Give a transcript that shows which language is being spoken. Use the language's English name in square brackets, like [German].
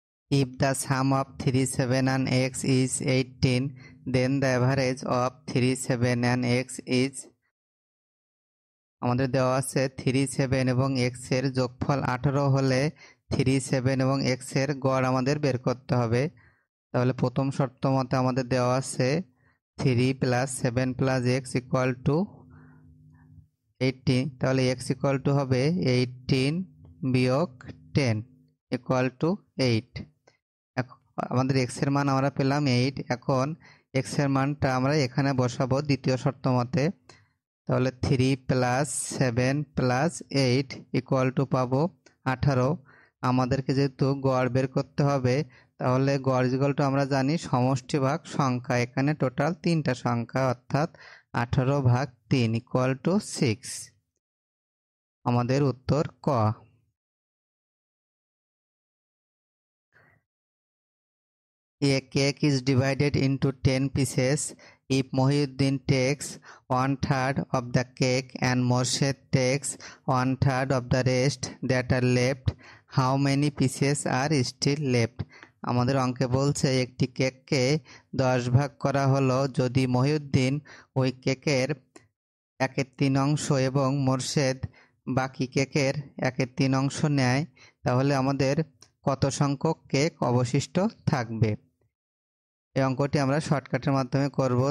[English] If the sum of 3, 7 and x is [Bangla] 18, then the average of 3, 7 and x is, আমাদের দেওয়া আছে 3, 7 এবং x এর যোগফল 18 হলে 3, 7 এবং x এর গড় আমাদের বের করতে হবে। তাহলে প্রথম শর্ত মতে আমাদের দেওয়া আছে 3 plus 7 plus x equal to 18। তাহলে x ইকুয়াল টু হবে 18 বিয়োগ 10 ইকুয়াল টু 8। আমাদের x এর মান আমরা পেলাম 8। এখন x এর মানটা আমরা এখানে বসাবো দ্বিতীয় শর্ত মতে। তাহলে 3 প্লাস 7 প্লাস 8 ইকুয়াল টু পাবো 18। আমাদেরকে যেহেতু গড় বের করতে হবে, তাহলে গড় ইকুয়াল টু আমরা জানি সমষ্টি ভাগ সংখ্যা। এখানে টোটাল 3টা সংখ্যা, অর্থাৎ 18 ভাগ 3 ইকুয়াল টু 6। আমাদের উত্তর ক। [English] A cake is divided into 10 pieces. If Mohiuddin takes 1/3 of the cake and Morshed takes 1/3 of the rest that are left, how many pieces are still left? [Bangla] আমাদের অঙ্কে বলছে একটি কেককে 10 ভাগ করা হলো। যদি মহিউদ্দিন ওই কেকের 1/3 অংশ এবং মোরশেদ বাকি কেকের 1/3 অংশ নেয়, তাহলে আমাদের কত সংখ্যক কেক অবশিষ্ট থাকবে। এই অঙ্কটি আমরা শর্টকাটের মাধ্যমে করব।